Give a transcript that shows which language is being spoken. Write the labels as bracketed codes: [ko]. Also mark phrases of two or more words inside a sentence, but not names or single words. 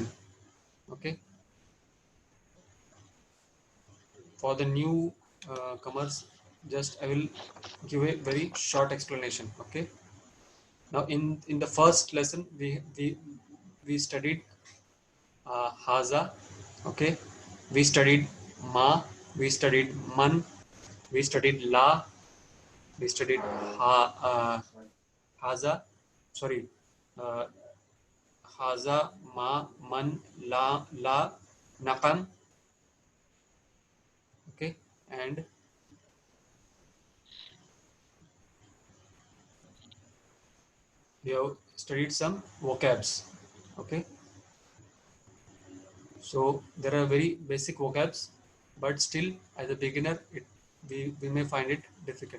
[en] Okay, for the new comers, just I will give a very short explanation. Okay, now in the first lesson we studied haza. Okay, we studied ma, we studied man, we studied la, we studied haza, sorry, uh, haza, [ar] ما، من، لا, [en] nakam. Okay, and we have studied some vocabs. Okay, so there are very basic vocabs, but still as a beginner we may find it difficult.